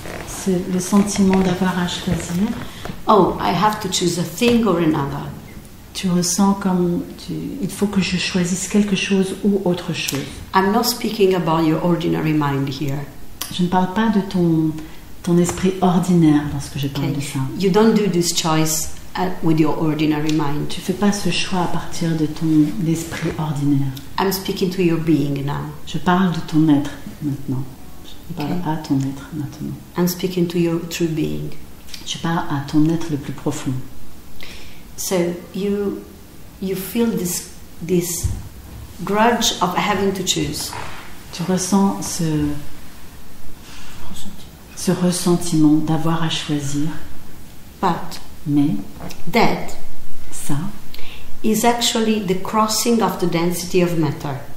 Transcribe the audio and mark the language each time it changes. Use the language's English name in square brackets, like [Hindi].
[French] C'est le sentiment d'avoir à choisir. [English] Oh, I have to choose a thing or another. [French] Tu ressens comme il faut que je choisisse quelque chose ou autre chose. [English] I'm not speaking about your ordinary mind here. [French] Je ne parle pas de ton esprit ordinaire lorsque je parle de ça. [English] You don't do this choice with your ordinary mind. [French] Tu fais pas ce choix à partir de ton esprit ordinaire. [English] I'm speaking to your being now. [French] Je parle de ton être maintenant. Je parle à ton être maintenant. [English] I'm speaking to your true being. [French] Je parle à ton être le plus profond. [English] So you feel this grudge of having to choose. [French] Tu ressens ce ressentiment d'avoir à choisir. Mais [English] that [French] ça [English] is actually the crossing of the density of matter.